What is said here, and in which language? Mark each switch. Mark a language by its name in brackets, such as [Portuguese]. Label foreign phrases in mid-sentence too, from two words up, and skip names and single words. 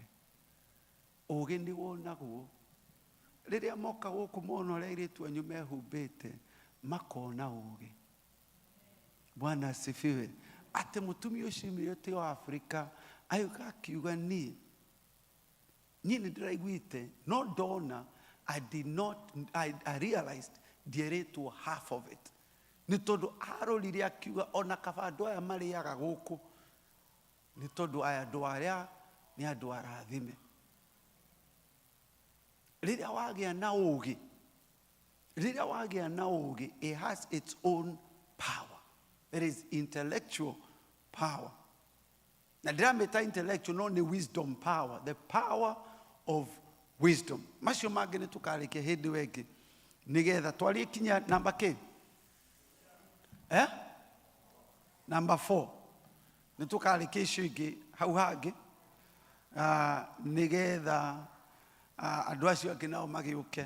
[Kikuyu] Ugi ni wonagwo riria moka guku mona uria iritu anyu mehumbite makona ugi. Bwana asifiwe. Ate mutumia ucio yote wa Afrika ayuka akiuga ni ndiraiguite no ndona [English] I realized [Kikuyu] ndieretwo [English] half of it. [Kikuyu] Ni tondu arorire akiuga ona kabandu aya mariaga guku ni tondu aya andu aria ni andu arathime. Riria wagia na ugi [English] it has its own power. There is intellectual power. [Kikuyu] Na ndirameta [English] intellectual [Kikuyu] no ni [English] wisdom power, the power of wisdom. [Kikuyu] Macio mangĩ nĩtũkarĩkia hĩndĩ wengĩ nĩgetha twarie kinya namba kĩ namba 4 nĩtũkarĩkia icio ingĩ hau hangĩ nĩgetha andũ acio angĩ nao magĩũke.